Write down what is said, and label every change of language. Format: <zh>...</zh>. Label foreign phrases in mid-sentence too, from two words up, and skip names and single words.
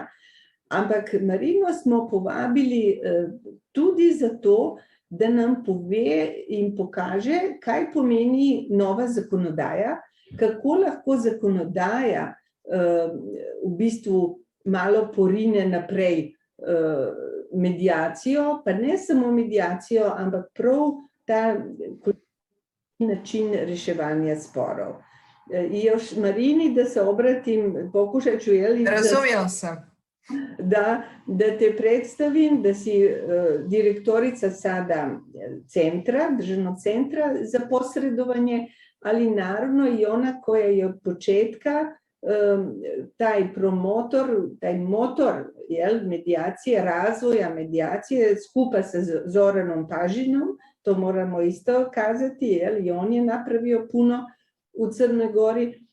<sl>Ampak Marino smo povabili tudi zato, da nam pove in pokaže, kaj pomeni nova zakonodaja, kako lahko zakonodaja v bistvu malo porine naprej mediacijo, pa ne samo mediacijo, ampak prav ta način reševanja sporov.</sl> <hr>Još Marini, da se obratim, pokušaj čujeli... Razumjela sam. Da te predstavim, da si direktorica sada centra, državnog centra za posredovanje, ali naravno i ona koja je od početka taj promotor, taj motor medijacije, razvoja medijacije skupa sa Zoranom Pažinom, to moramo isto kazati, i on je napravio puno u Crnoj Gori.</hr>